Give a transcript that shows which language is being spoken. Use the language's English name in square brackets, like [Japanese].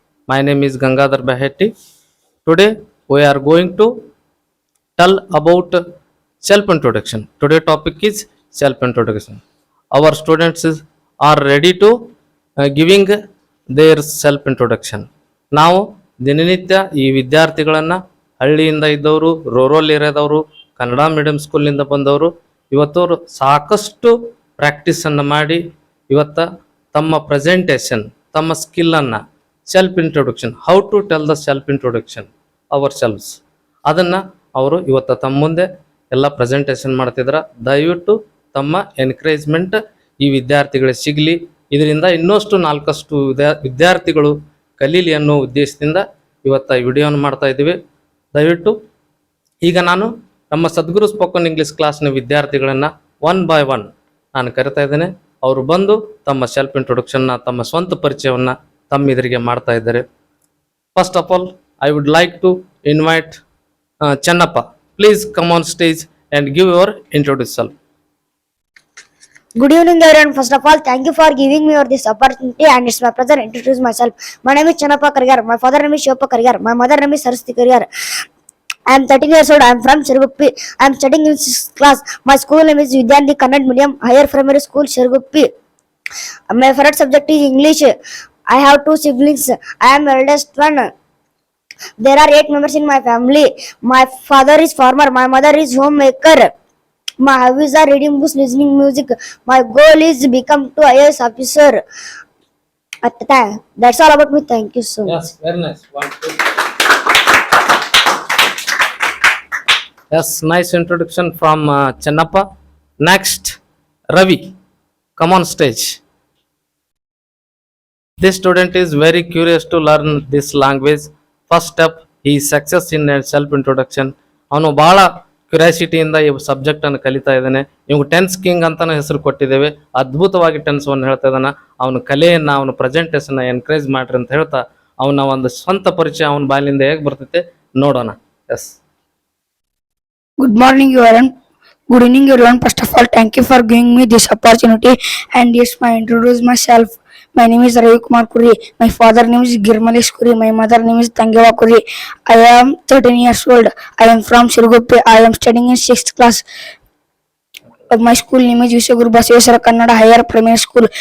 [English] My name is Gangadhar Bahetti. Today, we are going to tell about self-introduction. Today topic is self-introduction. Our students are ready to giving their self-introduction. [Kannada] ನಾವು ದಿನನಿತ್ಯ ಈ ವಿದ್ಯಾರ್ಥಿಗಳನ್ನು ಹಳ್ಳಿಯಿಂದ ಇದ್ದವರು, rural ಏರಿಯಾದವರು, Kannada medium ಸ್ಕೂಲ್ನಿಂದ ಬಂದವರು ಇವತ್ತವರು ಸಾಕಷ್ಟು ಪ್ರಾಕ್ಟೀಸನ್ನು ಮಾಡಿ ಇವತ್ತ ತಮ್ಮ ಪ್ರೆಸೆಂಟೇಷನ್, ತಮ್ಮ ಸ್ಕಿಲ್ಲನ್ನು, self introduction, [English] how to tell the self introduction ourselves, [Kannada] ಅದನ್ನು ಅವರು ಇವತ್ತು ತಮ್ಮ ಮುಂದೆ ಎಲ್ಲ ಪ್ರೆಸೆಂಟೇಷನ್ ಮಾಡ್ತಿದ್ರ. ದಯವಿಟ್ಟು ತಮ್ಮ ಎನ್ಕರೇಜ್ಮೆಂಟ್ ಈ ವಿದ್ಯಾರ್ಥಿಗಳಿಗೆ ಸಿಗಲಿ, ಇದರಿಂದ ಇನ್ನಷ್ಟು ನಾಲ್ಕಷ್ಟು ವಿದ್ಯಾರ್ಥಿಗಳು ಕಲೀಲಿ ಅನ್ನೋ ಉದ್ದೇಶದಿಂದ ಇವತ್ತು ಈ ವಿಡಿಯೋನ ಮಾಡ್ತಾ ಇದ್ದೀವಿ. ದಯವಿಟ್ಟು ಈಗ ನಾನು ನಮ್ಮ ಸದ್ಗುರು ಸ್ಪೋಕನ್ ಇಂಗ್ಲೀಷ್ ಕ್ಲಾಸ್ನ ವಿದ್ಯಾರ್ಥಿಗಳನ್ನು [English] one by one [Kannada] ನಾನು ಕರಿತಾ ಇದ್ದೇನೆ. ಅವರು ಬಂದು ತಮ್ಮ ಸೆಲ್ಫ್ ಇಂಟ್ರೊಡಕ್ಷನ್ನ, ತಮ್ಮ ಸ್ವಂತ ಪರಿಚಯವನ್ನು ತಮ್ಮ ಎದುರಿಗೆ ಮಾಡ್ತಾ ಇದ್ದಾರೆ. [English] First of all I would like to invite Channappa. Please come on stage and give your introduction. Good evening, everyone. First of all, thank you for giving me this opportunity, and it's my pleasure to introduce myself. My name is Channappa Karigar. My father name is Shivappa Karigar. My mother name is Saraswati Karigar. I am 13 years old. I am from Siruguppi. I am studying in 6th class. My school name is Vidyanti Kannada Medium Higher Primary School, Siruguppi. My favorite subject is English. I have two siblings. I am eldest one. There are 8 members in my family. My father is farmer. My mother is homemaker. My hobbies are reading books, listening music. My goal is to become to IAS officer. That's all about me. Thank you so much. Yes, very nice. One, two. Yes, nice introduction from Channappa. Next, Ravi. Come on stage. This student is very curious to learn this language. First step ಈ success in self introduction. [Kannada] ಅವನು ಭಾಳ ಕ್ಯೂರಿಯಾಸಿಟಿಯಿಂದ ಈ ಸಬ್ಜೆಕ್ಟನ್ನು ಕಲಿತಾ ಇದ್ದಾನೆ. ಇವ್ಗೆ tense king ಅಂತಲೇ ಹೆಸರು ಕೊಟ್ಟಿದ್ದೇವೆ. ಅದ್ಭುತವಾಗಿ ಟೆನ್ಸನ್ನು ಹೇಳ್ತಾ ಇದ್ದಾನೆ. ಅವನ ಕಲೆಯನ್ನು, ಅವನ ಪ್ರೆಸೆಂಟೇಷನ್ನ ಎನ್ಕರೇಜ್ ಮಾಡ್ರಿ ಅಂತ ಹೇಳ್ತಾ ಅವನ ಒಂದು ಸ್ವಂತ ಪರಿಚಯ ಅವನ ಬಾಯಿಲಿಂದ ಹೇಗೆ ಬರ್ತೈತೆ ನೋಡೋಣ. [English] Yes. Good morning, everyone. Good evening, everyone. First of all, thank you for giving me this opportunity. And yes, I introduce myself. My name is Ravi Kumar Kuri. My father name is Girmalesh Kuri. My mother name is Tangeva Kuri. I am 13 years old. I am from Siruguppi. I am studying in 6th class. My school name is Vishwaguru Basaveswara Kannada Higher Primary School.